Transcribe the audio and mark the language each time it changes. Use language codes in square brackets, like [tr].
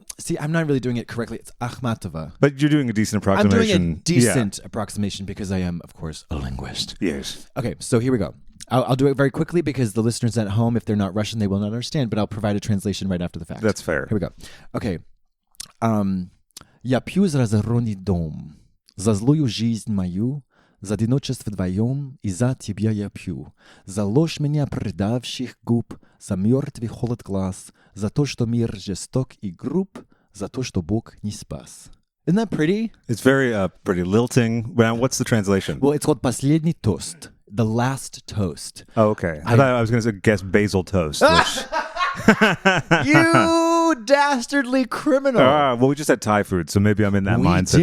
[en] See, I'm not really doing it correctly. It's Akhmatova. But you're doing a decent approximation. I'm doing a decent approximation because I am, of course, a linguist. Yes. Okay, so here we go. I'll do it very quickly because the listeners at home, if they're not Russian, they will not understand, but I'll provide a translation right after the fact. That's fair. Here we go. Okay. [ru] Я пью за разоренный дом, за злую жизнь мою, за одиночество вдвоем, и за тебя я пью, за ложь меня предавших губ, за мертвый холод глаз, за то, что мир жесток и груб, за то, что Бог не спас. [en] Isn't that pretty? It's very pretty lilting. Well, what's the translation? Well, it's called [ru] последний тост. [en] The last toast. Oh, okay. I thought I was going to guess basil toast. Which... You dastardly criminal. Well, we just had Thai food, so maybe I'm in that mindset still.